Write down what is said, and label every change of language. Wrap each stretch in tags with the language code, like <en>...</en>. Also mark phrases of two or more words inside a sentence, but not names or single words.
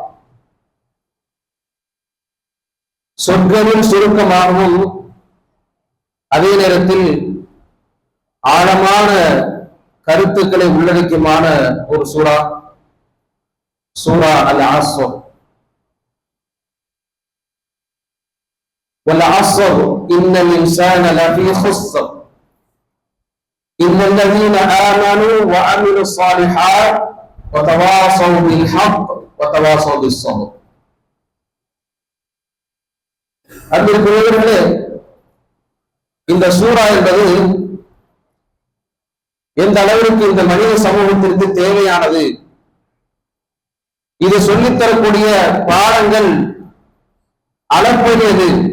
<ta>சொற்களின் சுருக்கமாகவும் அதே நேரத்தில் ஆழமான கருத்துக்களை உள்ளடக்கியமான ஒரு சூரா, சூரா அல் அஸ்ர்.</ta> <ar>والعصر إن الإنسان لفي خسر إلا الذين آمنوا وعملوا الصالحات وتواصوا بالحق وتواصوا بالصبر.</ar> <ta>அன்பிற்குரியவர்களே, இந்த சூரா என்பது எந்த அளவிற்கு இந்த மனித சமூகத்திற்கு தேவையானது, இது சொல்லித்தரக்கூடிய பாடங்கள் அளப்பரியது.</ta>